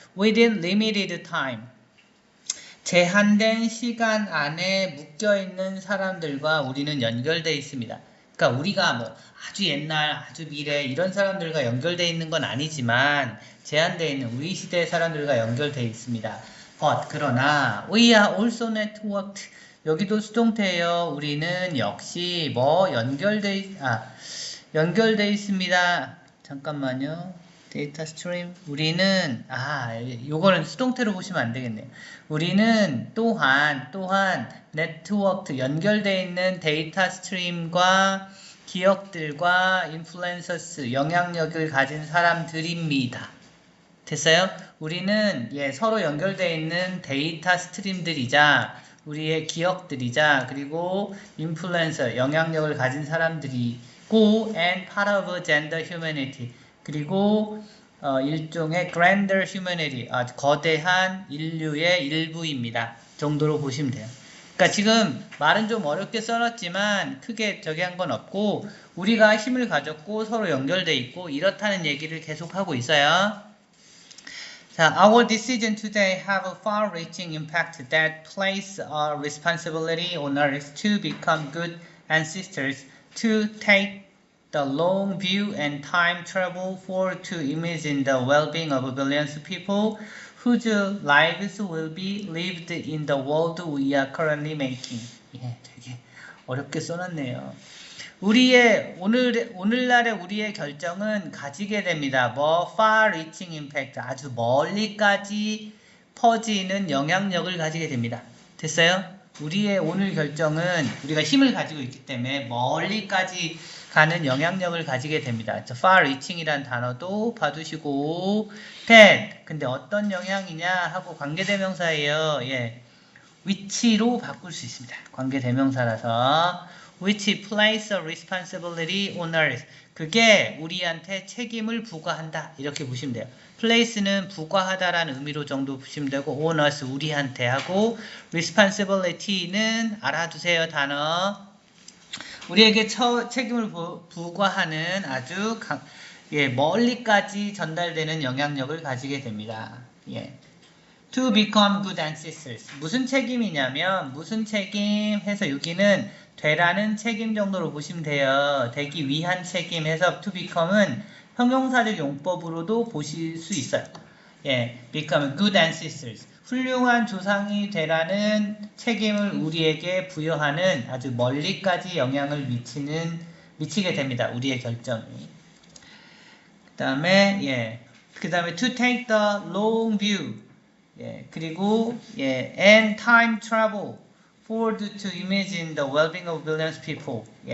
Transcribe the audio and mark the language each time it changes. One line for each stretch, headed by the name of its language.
English: within limited time.
Korean: 제한된 시간 안에 묶여 있는 사람들과 우리는 연결되어 있습니다. 그러니까 우리가 뭐 아주 옛날, 아주 미래 이런 사람들과 연결되어 있는 건 아니지만 제한되어 있는 우리 시대의 사람들과 연결되어 있습니다.
English: But 그러나 we are also networked.
Korean: 여기도 수동태예요. 우리는 역시 뭐 연결되어 있습니다. 잠깐만요. 데이터 스트림. 우리는 요거는 수동태로 보시면 안 되겠네요. 우리는 또한 네트워크 연결되어 있는 데이터 스트림과 기억들과 인플루언서스 영향력을 가진 사람들입니다. 됐어요? 우리는 서로 연결되어 있는 데이터 스트림들이자 우리의 기억들이자 그리고 인플루언서 영향력을 가진 사람들이고
English: and part of a gender humanity.
Korean: 그리고 일종의
English: grander humanity,
Korean: 거대한 인류의 일부입니다. 정도로 보시면 돼요. 그러니까 지금 말은 좀 어렵게 써놨지만 크게 저기 한 건 없고 우리가 힘을 가졌고 서로 연결돼 있고 이렇다는 얘기를 계속하고 있어요.
English: 자, our decision today have a far-reaching impact that place a responsibility on us to become good ancestors, to take the long view and time travel forward to imagine the well-being of billions of people whose lives will be lived in the world we are currently making.
Korean: 되게 어렵게 써놨네요. 오늘날의 우리의 결정은 가지게 됩니다.
English: far-reaching impact,
Korean: 아주 멀리까지 퍼지는 영향력을 가지게 됩니다. 됐어요? 우리의 오늘 결정은 우리가 힘을 가지고 있기 때문에 멀리까지 가는 영향력을 가지게 됩니다. far-reaching이란 단어도 봐두시고 that, 근데 어떤 영향이냐 하고 관계대명사예요. 위치로 바꿀 수 있습니다.
English: 관계대명사라서 which place a responsibility on earth.
Korean: 그게 우리한테 책임을 부과한다. 이렇게 보시면 돼요. place는 부과하다라는 의미로 정도 보시면 되고
English: on us,
Korean: 우리한테 하고 responsibility는 알아두세요. 단어. 우리에게 책임을 부과하는 아주 멀리까지 전달되는 영향력을 가지게 됩니다.
English: To become good ancestors.
Korean: 무슨 책임이냐면 무슨 책임 해서 여기는 되라는 책임 정도로 보시면 돼요. 되기 위한 책임 해서
English: to become
Korean: 은 형용사적 용법으로도 보실 수 있어요.
English: become good ancestors.
Korean: 훌륭한 조상이 되라는 책임을 우리에게 부여하는 아주 멀리까지 영향을 미치게 됩니다. 우리의 결정이. 그 다음에
English: to take the long view. 그리고 and time travel forward to imagine the well-being of billions of people.